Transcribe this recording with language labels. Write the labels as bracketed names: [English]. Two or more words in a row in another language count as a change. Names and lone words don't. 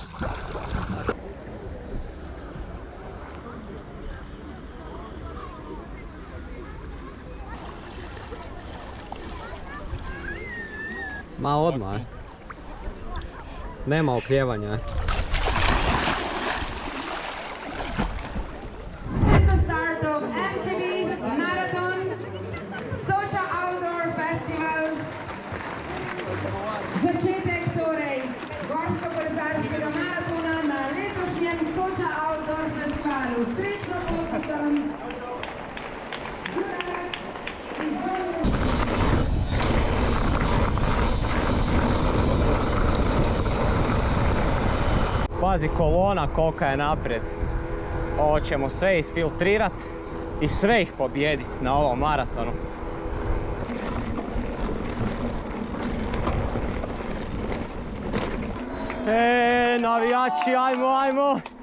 [Croatian] Ma odmah. Nema okljevanja. [English] This is the start of MTV Marathon Soča Outdoor Festival. [Slovenian] Začetek torej gorsko-kolesarskega maratona na letošnjem Soča Outdoor Festivalu. Srečno pot vsem! [Croatian] Pazi kolona kolika je naprijed. Ovo ćemo sve isfiltrirat i sve ih pobijedit na ovom maratonu. Navijači, ajmo, ajmo!